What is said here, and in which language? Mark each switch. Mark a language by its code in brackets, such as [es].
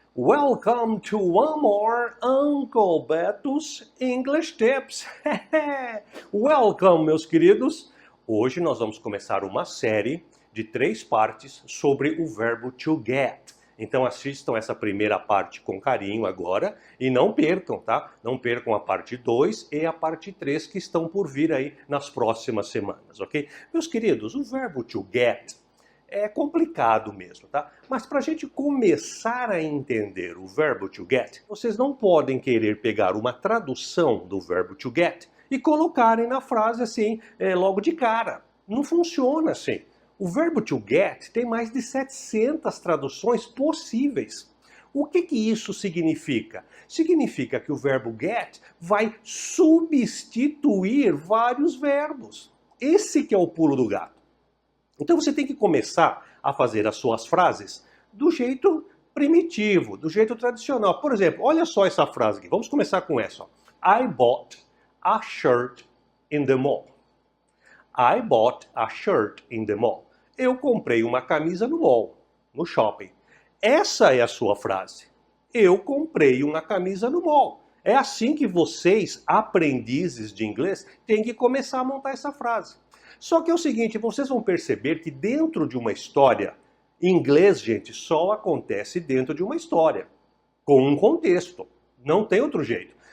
[en] Welcome to one more Uncle Beto's English Tips! Welcome, [pt] meus queridos! Hoje nós vamos começar uma série de 3 partes sobre o verbo to get. Então assistam essa primeira parte com carinho agora e não percam, tá? Não percam a parte 2 e a parte 3 que estão por vir aí nas próximas semanas, ok? Meus queridos, o verbo to get é complicado mesmo, tá? Mas para a gente começar a entender o verbo to get, vocês não podem querer pegar uma tradução do verbo to get e colocarem na frase assim, logo de cara. Não funciona assim. O verbo to get tem mais de 700 traduções possíveis. O que isso significa? Significa que o verbo get vai substituir vários verbos. Esse que é o pulo do gato. Então você tem que começar a fazer as suas frases do jeito primitivo, do jeito tradicional. Por exemplo, olha só essa frase aqui. Vamos começar com essa. Ó. [en] I bought a shirt in the mall. I bought a shirt in the mall. [pt] Eu comprei uma camisa no mall, no shopping. Essa é a sua frase. Eu comprei uma camisa no mall. É assim que vocês, aprendizes de inglês, têm que começar a montar essa frase. Só que é o seguinte, vocês vão perceber que dentro de uma história, inglês, gente, só acontece dentro de uma história, com um contexto. Não tem outro jeito.